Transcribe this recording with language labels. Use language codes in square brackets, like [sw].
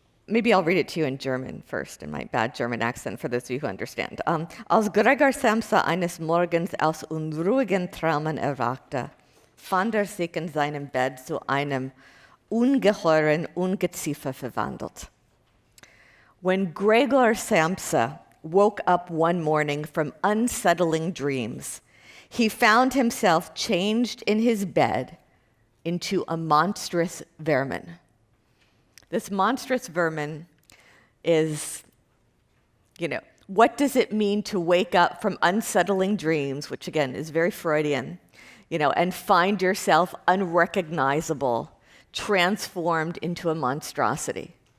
[en] Maybe I'll read it to you in German first, in my bad German accent, for those of you who understand. [de] Als Gregor Samsa eines Morgens aus unruhigen Traumen erwachte, fand sich in seinem Bett zu einem ungeheuren Ungeziefer verwandelt. [en] When Gregor Samsa woke up one morning from unsettling dreams, he found himself changed in his bed into a monstrous vermin. This monstrous vermin is, what does it mean to wake up from unsettling dreams, which again is very Freudian, and find yourself unrecognizable, transformed into a monstrosity?